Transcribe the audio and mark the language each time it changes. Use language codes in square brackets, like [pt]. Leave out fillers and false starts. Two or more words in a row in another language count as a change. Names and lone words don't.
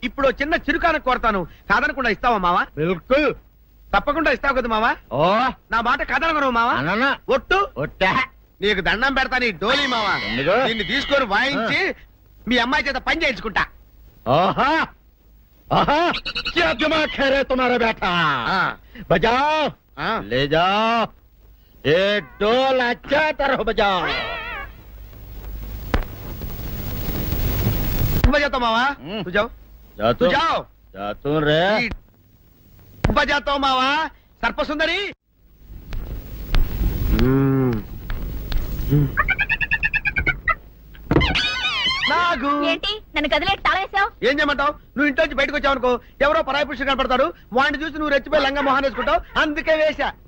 [te] ఇప్పుడు ఓ చిన్న చిరుకాన కోరతాను, కాదనకుండా ఇస్తావా మావా? బిల్కుల్. తప్పకుండా ఇస్తావు కదా మావా? ఓ నా మాట కాదనగను మావా? అననా ఒట్టు ఒట్టా. నీకు దండం పెడతా నీ డోలీ మావా. ఎందుకు? దీన్ని తీసుకొని వాయించి మీ అమ్మాయి చేత పని చేయించుకుంటా. [hi] ఆహా ఆహా क्या दिमाग है रे तुम्हारा बेटा? बजाओ ले जाओ ये ढोल अच्छा तरह बजाओ. बजाता मावा हम्म. तू जाओ जा तू तू जाओ जा तू रे. बजाता मावा सर्पसुंदरी. [te] నాగు ఏంటి నన్ను గదిలేటి తాళేసావు? ఏం చేయమంటావు? నువ్వు ఇంట్లో నుంచి బయటకు వచ్చావు అనుకో, ఎవరో పరాయి పురుషులు కనపడతారు, వాడిని చూసి నువ్వు రెచ్చిపోయి లంగా మొహాన్ వేసుకుంటావు, అందుకే వేశా.